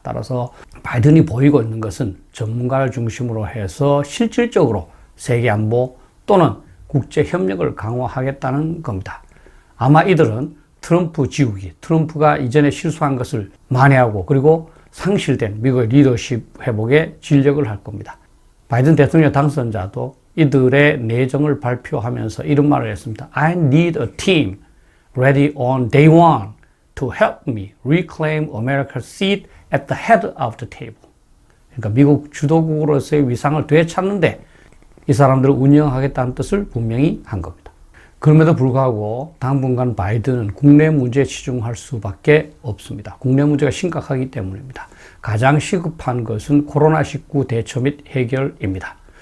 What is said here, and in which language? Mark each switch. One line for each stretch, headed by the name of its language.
Korean: 따라서 바이든이 보이고 있는 것은 전문가를 중심으로 해서 실질적으로 세계 안보 또는 국제 협력을 강화하겠다는 겁니다. 아마 이들은 트럼프 지우기, 트럼프가 이전에 실수한 것을 만회하고 그리고 상실된 미국의 리더십 회복에 진력을 할 겁니다. 바이든 대통령 당선자도 이들의 내정을 발표하면서 이런 말을 했습니다.
English: I need a team ready on day one to help me reclaim America's seat at the head of the table.
Korean: 그러니까 미국 주도국으로서의 위상을 되찾는데 이 사람들을 운영하겠다는 뜻을 분명히 한 겁니다. 그럼에도 불구하고 당분간 바이든은 국내 문제에 치중할 수밖에 없습니다. 국내 문제가 심각하기 때문입니다. 가장 시급한 것은 코로나19 대처 및 해결입니다.